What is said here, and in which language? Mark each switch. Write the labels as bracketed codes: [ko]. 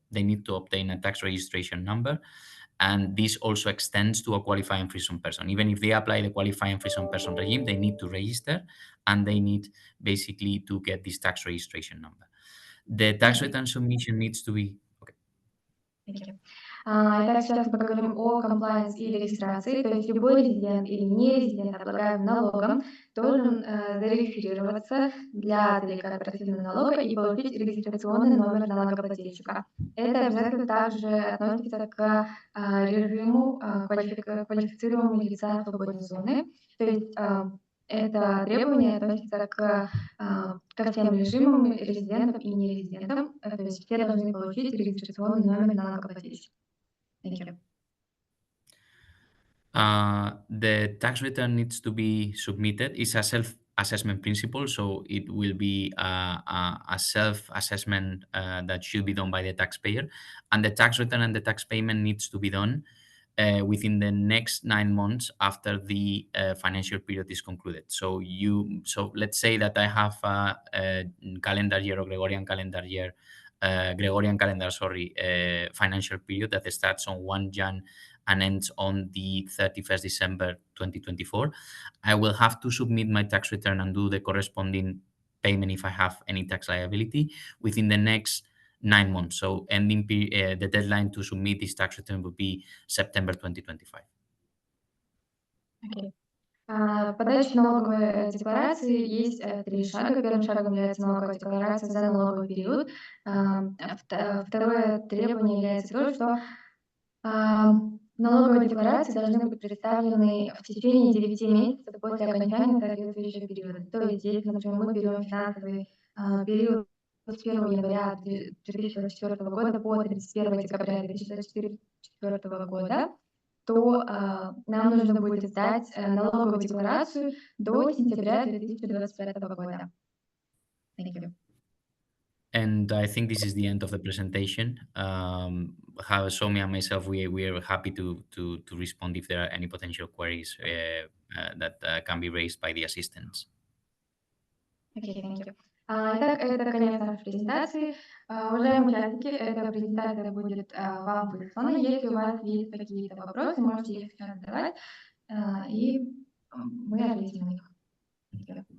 [en] They need to obtain a tax registration number. And this also extends to a qualifying free zone person. Even if they apply the qualifying free zone person regime, they need to register and they need basically to get this tax registration number. The tax return submission needs to be... Okay. Thank you. [ru] Итак, сейчас мы поговорим о compliance и регистрации. То есть любой резидент или нерезидент, облагаемый налогом, должен зарегистрироваться для целей корпоративного налога и получить регистрационный номер налогоплательщика. Это обязательно также относится к режиму квалифицируемого лица свободной зоны. То есть это требование относится ко всем режимам резидентам и нерезидентам. То есть все должны получить регистрационный номер налогоплательщика. [en] Thank you. The tax return needs to be submitted. It's a self-assessment principle, so it will be a self-assessment that should be done by the taxpayer. And the tax return and the tax payment needs to be done within the next 9 months after the financial period is concluded. So let's say that I have a calendar year or Gregorian calendar year, financial period that starts on 1 Jan and ends on the 31st December 2024. I will have to submit my tax return and do the corresponding payment if I have any tax liability within the next 9 months. So ending the deadline to submit this tax return will be September 2025. Okay. [ru] Подача налоговой декларации есть 3 шага. Первым шагом является налоговая декларация за налоговый период. Второе требование является то, что налоговые декларации должны быть представлены в течение 9 месяцев после окончания соответствующего периода. То есть, если, например, мы берем финансовый период с 1 января 2024 года по 31 декабря 2024 года, то нам нужно будет сдать налоговую декларацию до сентября 2025 года. [en] Thank you. And I think this is the end of the presentation. How Sowmya and myself, we are happy to respond if there are any potential queries that can be raised by the assistants. Okay, thank you. [ru] Итак, это конец нашей презентации. Уважаемые участники, эта презентация будет вам выслана. Если у вас есть какие-то вопросы, можете их сейчас задавать, и мы ответим на них.